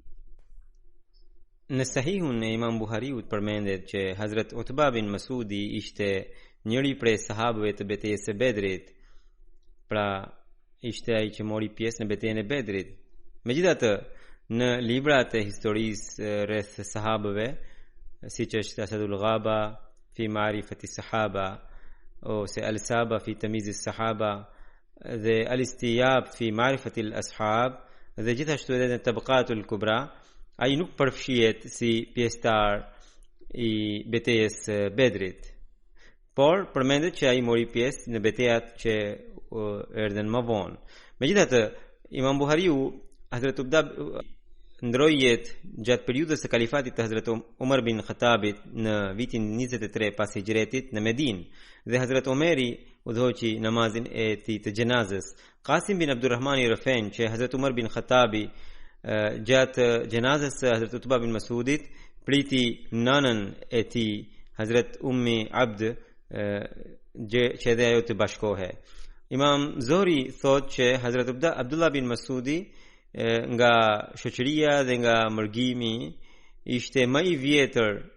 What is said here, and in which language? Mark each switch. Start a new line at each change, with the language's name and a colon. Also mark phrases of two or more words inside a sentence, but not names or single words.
Albanian: Në Sahihun e Imam Buhariut përmendet që Hazrat Utba bin Masudi ishte njëri prej sahabëve të betejës së Bedrit. Pra, ishte ai që mori pjesë në betejën e Bedrit. Megjithatë, në librat e historisë rreth sahabëve, siç është Asadul Ghaba fi Ma'rifati Sahaba ose Al-Saba fi Tamyiz As-Sahaba dhe Al-Istiyab fi Ma'rifati Al-Ashab dhe gjithashtu edhe në Tabaqatul Kubra, ai nuk përfshihet si pjesëtar i betejës së Bedrit, por përmendet që ai mori pjesë në betejat që erdhën më vonë. Megjithatë, Imam Buhariu Hazrat Ubda ndroi jetë gjatë periudhës së kalifatit të Hazrat Umar bin Khattabit në vitin 23 pas hijretit në Medinë, dhe Hazrat Omeri udhëhoqi namazin e tij të xhenazës. Qasim bin Abdurrahman i Rafen që Hazrat Umar bin Khattabi gjatë xhenazës së Hazrat Utba bin Masudit priti nanën e tij Hazrat Ummi Abd që edhe ajo të bashkohe. Imam Zohri thot që Hazrat Abdullah bin Masudi nga shoqëria dhe nga mërgimi ishte më i vjetër.